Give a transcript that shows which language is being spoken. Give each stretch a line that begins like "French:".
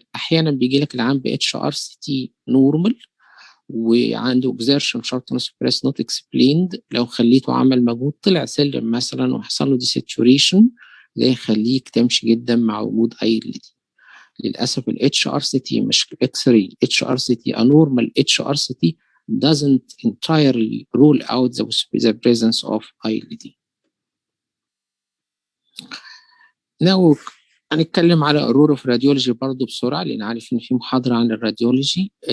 Arabic: أحيانا بيجي لك العام ب HRCT نورمال وعنده
English: exertion shortness of breath not explained.
Arabic: لو خليته عمل مجهود طلع سلم مثلا وحصل له desaturation، ده يخليك تمشي جدا مع وجود ILD. للأسف ال HRCT مش X-ray.
English: HRCT a normal HRCT doesn't entirely rule out the presence of ILD. Now
Arabic: هنتكلم على
English: aurora of radiology
Arabic: برضه بسرعة، لأن عارف إن في محاضرة عن الراديولوجي.